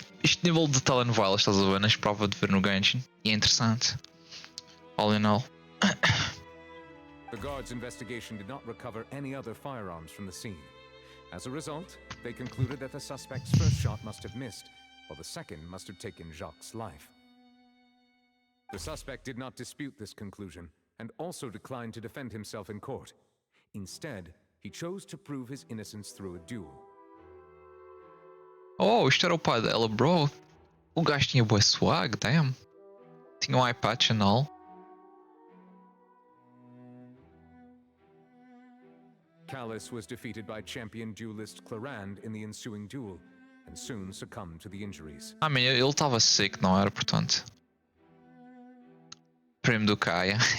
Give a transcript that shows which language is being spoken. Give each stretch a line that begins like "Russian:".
Portuguese: Este nível de telenovela, estás a ver? Não esperava de ver no Genshin. E é interessante.
English: All in all. The guard's investigation did not recover any other firearms from the scene. As a result, they concluded that the suspect's first shot must have missed, while the second must have taken Jacques' life. The suspect did not dispute this conclusion, and also declined to defend himself in court. Instead, he chose to prove his innocence through a duel.
Portuguese: Oh, isto era o pai dela, bro. O gajo tinha boa swag, damn. Tinha um eye patch and all.
English: Callus was defeated by champion duelist Clarand in the ensuing duel, and soon succumbed to the injuries.
Portuguese: I mean, ele estava sick, não era, portanto. Primo do Kaia.